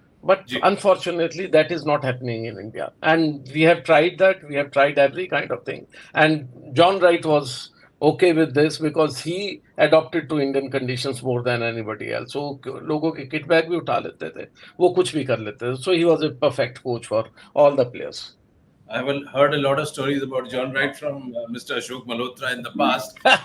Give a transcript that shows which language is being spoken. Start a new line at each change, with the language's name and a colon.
English: But unfortunately, that is not happening in India. And we have tried that. We have tried every kind of thing. And John Wright was okay with this because he adopted to Indian conditions more than anybody else.
Hindi: So लोगों के kit bag भी उठा लेते थे, वो कुछ भी कर लेते थे.
English: So he was a perfect coach for all the players. I've heard a lot of stories about John Wright from Mr. Ashok Malhotra in the past.